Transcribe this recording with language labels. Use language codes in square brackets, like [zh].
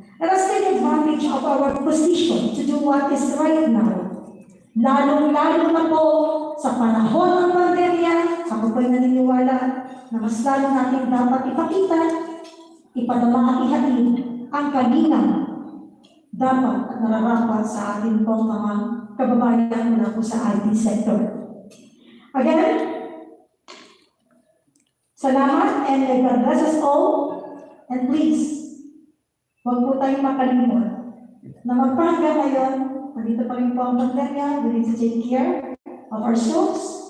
[en] Let us take advantage of our position to do what is right now. [tl] Lalong-lalo na po sa panahon ng pandemya, ako po'y naniniwala na mas lalo natin dapat ipakita, ipadama at ihatid ang kalinang dapat at nararapat sa ating pong mga kababayan mula po sa IT sector. [en] Again, [tl] salamat [en] and may God bless us all. And please, [tl] huwag po tayong makalimot na magpahanggang ngayon, nandito pa rin po ang pandemya, [en] we need to take care of ourselves.